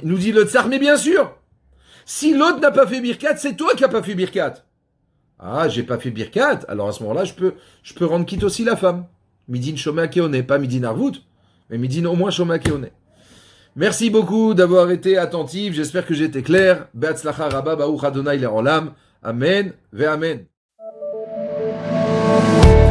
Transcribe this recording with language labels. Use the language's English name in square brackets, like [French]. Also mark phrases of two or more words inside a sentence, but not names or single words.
[French] Il nous dit le tsar, mais bien sûr. Si l'autre n'a pas fait Birkat, c'est toi qui n'as pas fait Birkat. Ah, j'ai pas fait Birkat, alors à ce moment-là, je peux rendre quitte aussi la femme. [Hebrew] מדין שומע כעונה, pas מדין ערבות, mais midin [French] au moins [Hebrew] שומע כעונה. [French] Merci beaucoup d'avoir été attentif, j'espère que j'ai été clair. [Hebrew] בהצלחה רבה ברוך ה' לעולם. אמן ואמן.